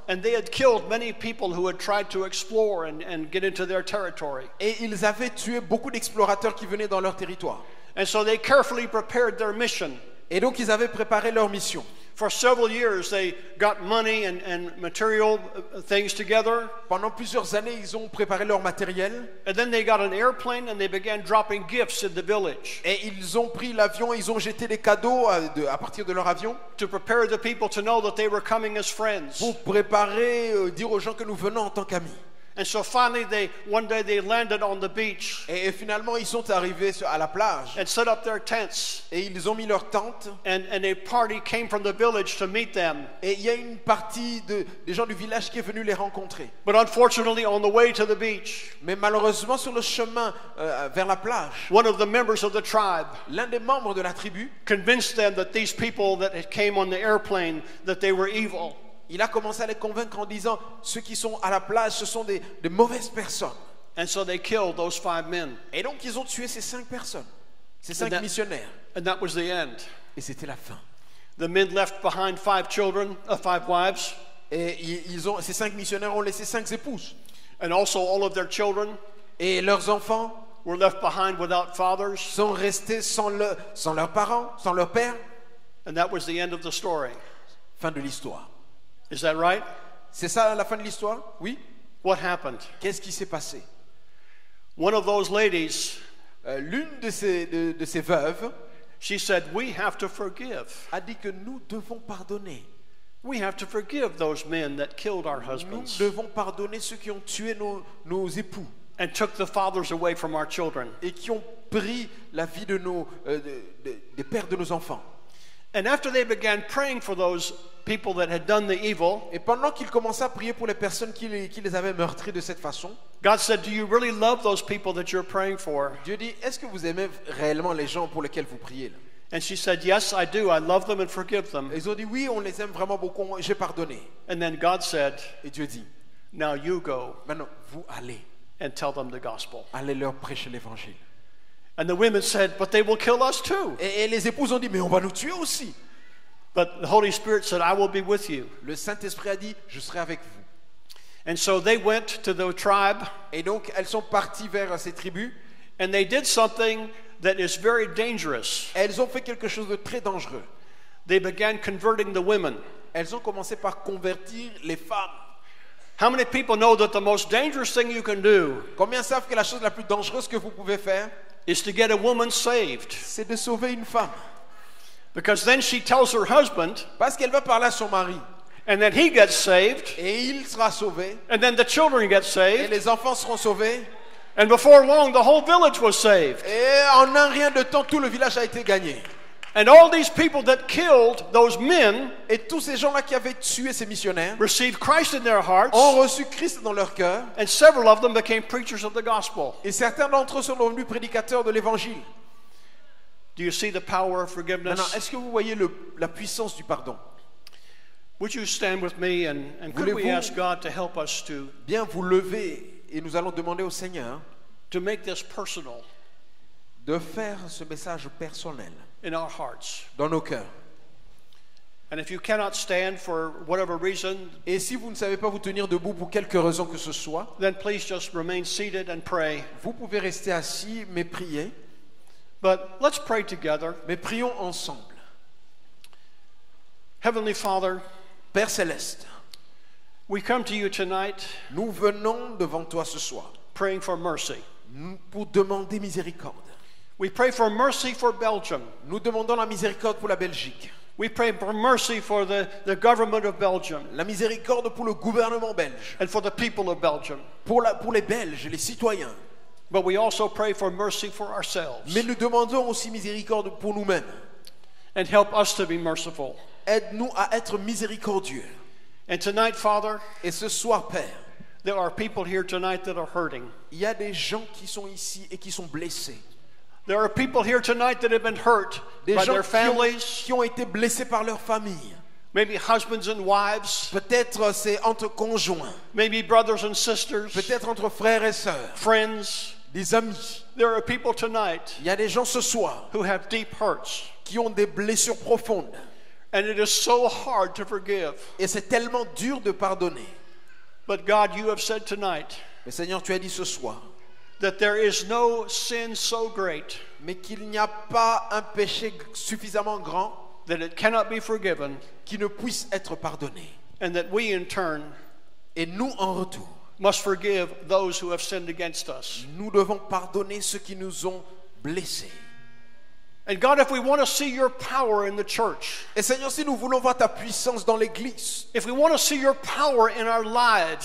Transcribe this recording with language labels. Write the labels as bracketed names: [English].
[English] and they had killed many people who had tried to explore and get into their territory. [French] Et ils avaient tué beaucoup d'explorateurs qui venaient dans leur territoire. [English] And so they carefully prepared their mission. [French] Et donc ils avaient préparé leur mission. [English] For several years, they got money and material things together, [French] Pendant plusieurs années, ils ont préparé leur matériel. [English] and then they got an airplane and they began dropping gifts in the village [French] Et ils ont pris l'avion, ils ont jeté des cadeaux à partir de leur avion [English] to prepare the people to know that they were coming as friends. [French] pour préparer, dire aux gens que nous venons en tant qu'amis. [English] And so finally, one day they landed on the beach [French] Et finalement, ils sont arrivés à la plage [English] and set up their tents, [French] et ils ont mis leur tente. [English] and a party came from the village to meet them. [French] Et il y a une partie des gens du village qui est venue les rencontrer. [English] But unfortunately, on the way to the beach, [French] Mais malheureusement, sur le chemin vers la plage, [English] one of the members of the tribe [French] l'un des membres de la tribu, [English] convinced them that these people that had came on the airplane, that they were evil. [French] il a commencé à les convaincre en disant ceux qui sont à la plage, ce sont des mauvaises personnes. [English] And so they killed those 5 men. [French] Et donc, ils ont tué ces 5 personnes, ces 5 [English] that- [French] missionnaires. [English] And that was the end. [French] Et c'était la fin. [English] The men left behind 5 children, 5 wives, [French] Et ces 5 missionnaires ont laissé 5 épouses. [English] and also all of their children [French] Et leurs enfants [English] were left behind without fathers. [French] sont restés sans leurs parents, sans leur père. [English] And that was the end of the story. [French] Fin de l'histoire. [English] Is that right? [French] C'est ça la fin de l'histoire? Oui. [English] What happened? [French] Qu'est-ce qui s'est passé? [English] One of those ladies, [French] L'une de ces veuves [English] she said, "We have to forgive. [French] a dit que nous devons pardonner. [English] We have to forgive those men that killed our [French] Nous [English] husbands [French] devons pardonner ceux qui ont tué nos époux [English] and took the fathers away from our children." [French] et qui ont pris la vie de des pères de nos enfants. [English] And after they began praying for those people that had done the evil, [French] Et pendant qu'ils commençaient à prier pour les personnes qui les avaient meurtris de cette façon, [English] God said, "Do you really love those people that you're praying for?" [French] Dieu dit, est-ce que vous aimez réellement les gens pour lesquels vous priez là? [English] And she said, "Yes, I do. I love them and forgive them." [French] Et ils ont dit, oui, on les aime vraiment beaucoup, j'ai pardonné. [English] And then God said, [French] Et Dieu dit, [English] "Now you go [French] maintenant, vous allez [English] and tell them the gospel." [French] leur prêcher l'évangile. [English] And the women said, "But they will kill us too." [French] Et les épouses ont dit, mais on va nous tuer aussi. [English] But the Holy Spirit said, "I will be with you." [French] Le Saint-Esprit a dit, je serai avec vous. [English] And so they went to the tribe [French] Et donc, elles sont parties vers ces tribus. [English] and they did something that is very dangerous. [French] Elles ont fait quelque chose de très dangereux. [English] They began converting the women. [French] Elles ont commencé par convertir les femmes. [English] How many people know that the most dangerous thing you can do [French] Combien savent que la chose la plus dangereuse que vous pouvez faire, [English] is to get a woman saved? [French] c'est de sauver une femme? [English] Because then she tells her husband, [French] Parce qu'elle va parler à son mari. [English] and then he gets saved, [French] Et il sera sauvé. [English] and then the children get [French] Et [English] saved, [French] les enfants seront sauvés. [English] and before long the whole village was saved. [French] Et en un rien de temps, tout le village a été gagné. [English] And all these people that killed those men [French] Et tous ces gens-là qui avaient tué ces missionnaires [English] received Christ in their hearts, [French] ont reçu Christ dans leur cœur. [English] and several of them became preachers of the gospel. [French] Et certains d'entre eux sont devenus prédicateurs de l'évangile. [English] Do you see the power of [French] Maintenant, [English] forgiveness? [French] est-ce que vous voyez la puissance du pardon? [English] Would you stand with me and could we [French] Voulez-vous [English] ask God to help us [French] bien vous lever et nous allons demander au Seigneur [English] to make this personal [French] de faire ce message personnel [English] in our hearts? [French] dans nos cœurs. [English] And if you cannot stand for whatever reason, [French] Et si vous ne savez pas vous tenir debout pour quelque raison que ce soit, [English] then please just remain seated and pray. [French] vous pouvez rester assis mais prier. [English] But let's pray together. [French] Mais prions ensemble. [English] Heavenly Father, [French] Père Céleste, [English] we come to you tonight [French] nous venons devant toi ce soir [English] praying for mercy. [French] pour demander miséricorde. [English] We pray for mercy for Belgium. [French] Nous demandons la miséricorde pour la Belgique, [English] We pray for mercy for the government of Belgium [French] la miséricorde pour le gouvernement belge, [English] and for the people of Belgium. [French] pour les Belges, les citoyens. [English] But we also pray for mercy for ourselves [French] Mais nous demandons aussi miséricorde pour nous-mêmes. [English] and help us to be merciful. [French] Aide-nous à être miséricordieux. [English] And tonight, Father, [French] Et ce soir, Père, [English] there are people here tonight that are hurting. [French] il y a des gens qui sont ici et qui sont blessés. [English] There are people here tonight that have been hurt [French] Des [English] by [French] gens [English] their families, [French] qui ont été blessés par leur famille. [English] maybe husbands and wives, [French] Peut-être c'est entre conjoints, [English] maybe brothers and sisters, [French] peut-être entre frères et sœurs, [English] friends. [French] des amis. [English] There are people tonight [French] Il y a des gens ce soir [English] who have deep hurts, [French] qui ont des blessures profondes. [English] and it is so hard to forgive. [French] Et c'est tellement dur de pardonner. [English] But God, you have said tonight [French] Mais Seigneur, tu as dit ce soir, [English] that there is no sin so great [French] mais qu'il n'y a pas un péché suffisamment grand [English] that it cannot be forgiven, [French] qui ne puisse être pardonné. [English] and that we in turn [French] Et nous, en retour, [English] must forgive those who have sinned against us. [French] nous devons pardonner ceux qui nous ont blessés. [English] And God, if we want to see your power in the church, [French] Et Seigneur, si nous voulons voir ta puissance dans l'Église, [English] if we want to see your power in our lives,